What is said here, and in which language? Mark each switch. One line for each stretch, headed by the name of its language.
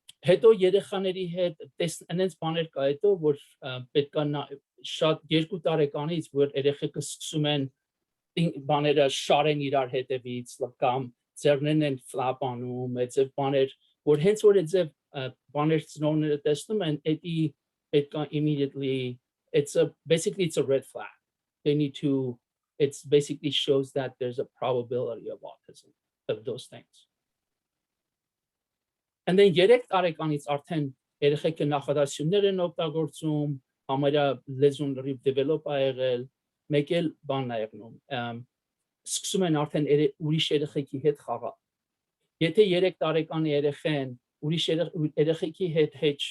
Armenian: Հետո երեխաների հետ այնպես բաներ կա հետո որ պետք է շատ 2 տարեկանից որ երեխեքը սկսում են բաները շարեն իրար հետևից կամ ձեռներն են ֆլապ անում, այդ բաներ որ հենց որ այդ բաներ ծնողները տեսնում են, դա պետք է
English: immediately basically it's a red flag. They need to it basically shows that there's a probability of autism of those things. And then
Armenian: 3 տարեկանից արդեն երեխեքը նախադասություններ են օգտագործում, համարյա լեզուն develop է եղել, մեկ էլ բանն է եղնում, սկսում են արդեն ուրիշ երեխեքի հետ խաղալ։ Եթե 3 տարեկան երեխան ուրիշ երեխեքի հետ